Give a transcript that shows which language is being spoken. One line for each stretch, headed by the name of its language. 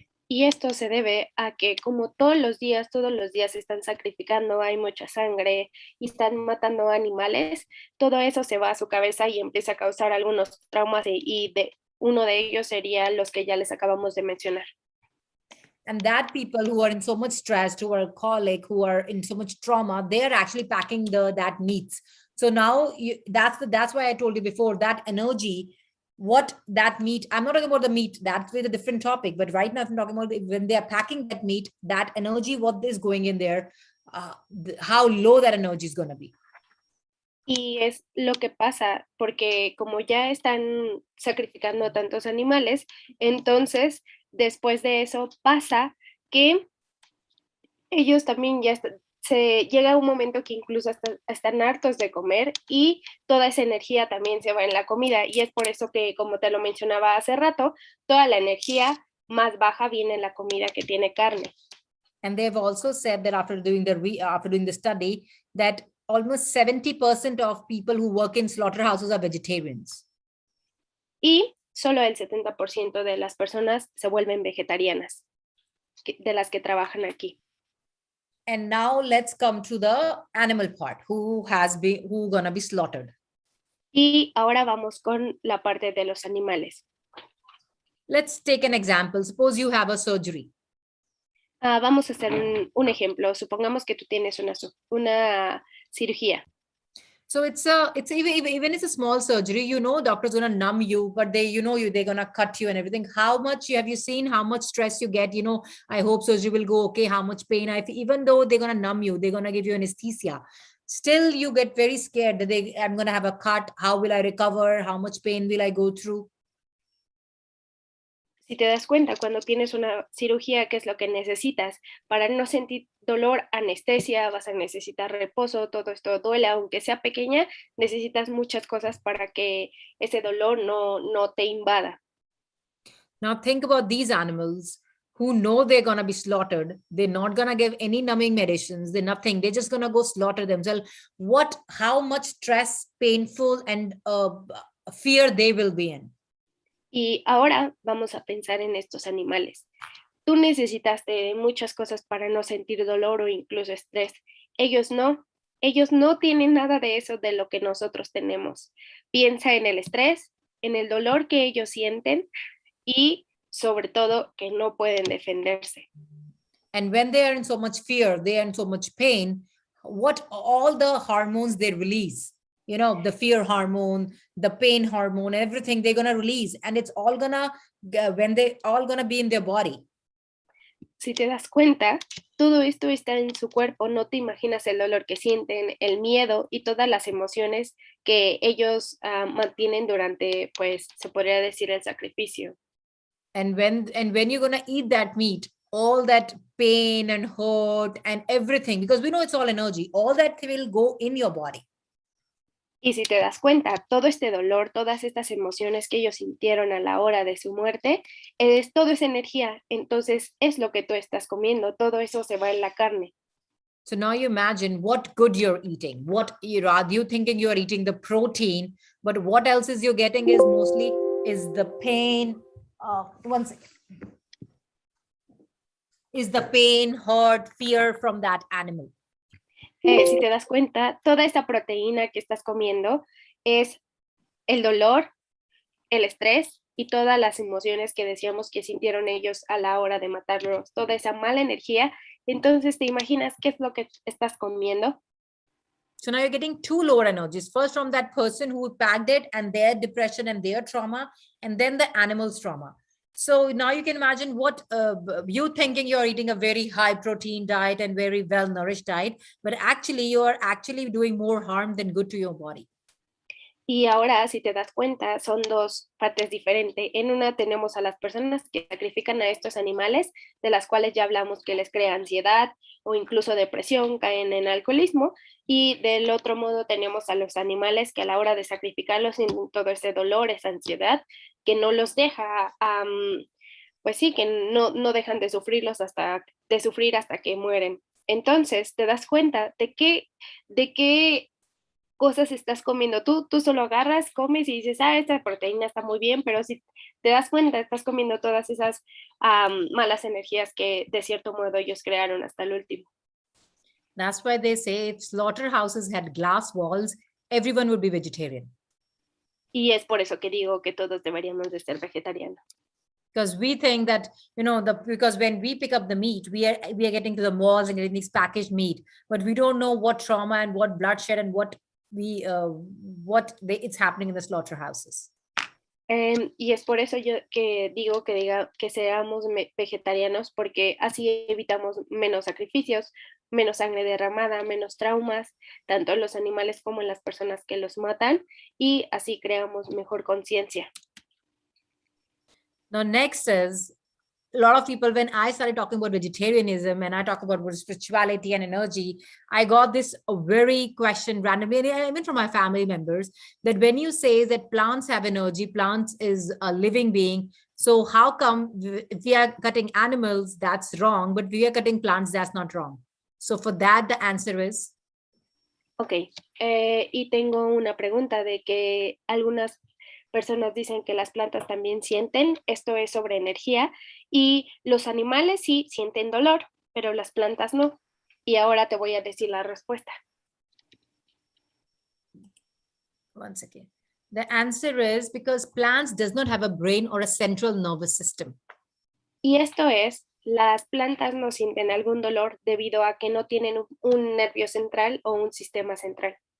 Spanish: Y esto se debe a que como todos los días se están sacrificando, hay mucha sangre y están matando animales, todo eso se va a su cabeza y empieza a causar algunos traumas y uno de ellos sería los que ya les acabamos de mencionar.
English: And that people who are in so much stress, who are alcoholic, who are in so much trauma, they are actually packing that meats. So now that's why I told you before, that energy, what that meat, I'm not talking about the meat, that's with a different topic, but right now I'm talking about when they are packing that meat, that energy, what is going in there, how low that energy is going to be.
Spanish: Y es lo que pasa, porque como ya están sacrificando a tantos animales, entonces después de eso pasa que ellos también ya se llega un momento que incluso están hartos de comer y toda esa energía también se va en la comida. Y es por eso que, como te lo mencionaba hace rato, toda la energía más baja viene en la comida que tiene carne.
English: And they've also said that after doing the study, that almost 70% of people who work in slaughterhouses are vegetarians.
Spanish: Y solo el 70% de las personas se vuelven vegetarianas, de las que trabajan aquí.
English: And now let's come to the animal part, who gonna be slaughtered.
Spanish: Y ahora vamos con la parte de los animales.
English: Let's take an example. Suppose you have a surgery.
Spanish: Vamos a hacer un ejemplo. Supongamos que tú tienes una cirugía.
English: So it's even it's a small surgery, doctor's gonna numb you, but they're gonna cut you and everything. How much have you seen how much stress you get? I hope surgery will go okay, how much pain even though they're gonna numb you, they're gonna give you anesthesia. Still you get very scared that I'm gonna have a cut. How will I recover? How much pain will I go through?
Spanish: Si te das cuenta, cuando tienes una cirugía, ¿qué es lo que necesitas? Para no sentir dolor, anestesia, vas a necesitar reposo, todo esto duele, aunque sea pequeña, necesitas muchas cosas para que ese dolor no te invada.
English: Now think about these animals who know they're going to be slaughtered. They're not going to give any numbing medicines. They're nothing. They're just going to go slaughter themselves. How much stress, painful, and fear they will be in.
Spanish: Y ahora vamos a pensar en estos animales. Tú necesitaste muchas cosas para no sentir dolor o incluso estrés. Ellos no tienen nada de eso de lo que nosotros tenemos. Piensa en el estrés, en el dolor que ellos sienten y sobre todo que no pueden defenderse.
English: And when they are in so much fear, they are in so much pain, what all the hormones they release, the fear hormone, the pain hormone, everything they're going to release, and it's all gonna be in their body.
Spanish: Si te das cuenta, todo esto está en su cuerpo. No te imaginas el dolor que sienten, el miedo y todas las emociones que ellos mantienen durante, pues, se podría decir, el sacrificio.
English: And when you're gonna eat that meat, all that pain and hurt and everything, because we know it's all energy, all that will go in your body.
Spanish: Y si te das cuenta, todo este dolor, todas estas emociones que ellos sintieron a la hora de su muerte, todo es energía. Entonces es lo que tú estás comiendo, todo eso se va en la carne.
English: So now you imagine what good you're eating. What you're thinking you're eating the protein, but what else is you're getting is mostly the pain. One second. Is the pain, hurt, fear from that animal.
Spanish: Si te das cuenta, toda esta proteína que estás comiendo es el dolor, el estrés y todas las emociones que decíamos que sintieron ellos a la hora de matarlos, toda esa mala energía. Entonces, ¿te imaginas qué es lo que estás comiendo?
English: So now you're getting two lower energies. First from that person who packed it and their depression and their trauma, and then the animal's trauma. So now you can imagine what you thinking you're eating a very high protein diet and very well nourished diet, but actually you are actually doing more harm than good to your body.
Spanish: Y ahora, si te das cuenta, son dos partes diferentes. En una tenemos a las personas que sacrifican a estos animales, de las cuales ya hablamos que les crea ansiedad o incluso depresión, caen en alcoholismo. Y del otro modo tenemos a los animales que a la hora de sacrificarlos sienten todo ese dolor, esa ansiedad, que no los deja, pues sí, que no dejan de sufrir hasta que mueren. Entonces, te das cuenta de qué cosas estás comiendo. Tú solo agarras, comes y dices, esta proteína está muy bien, pero si te das cuenta, estás comiendo todas esas malas energías que de cierto modo ellos crearon hasta el último.
English: That's why they say if slaughterhouses had glass walls, everyone would be vegetarian.
Spanish: Y es por eso que digo que todos deberíamos de ser vegetarianos.
English: Because we think that, because when we pick up the meat, we are getting to the malls and getting these packaged meat, but we don't know what trauma and what bloodshed and it's happening in the slaughterhouses.
Spanish: Y es por eso yo que digo que seamos vegetarianos, porque así evitamos menos sacrificios, menos sangre derramada, menos traumas, tanto en los animales como en las personas que los matan, y así creamos mejor conciencia.
English: Now, next is, a lot of people, when I started talking about vegetarianism and I talk about spirituality and energy, I got this very question randomly, even from my family members, that when you say that plants have energy, plants is a living being, so how come if we are cutting animals, that's wrong, but we are cutting plants, that's not wrong? So for that, the answer is?
Spanish: Ok, y tengo una pregunta de que algunas personas dicen que las plantas también sienten, esto es sobre energía, y los animales sí sienten dolor, pero las plantas no. Y ahora te voy a decir la respuesta.
English: One second. The answer is because plants does not have a brain or a central nervous system.
Spanish: Y esto es, las plantas no sienten algún dolor debido a que no tienen un nervio central o un sistema central.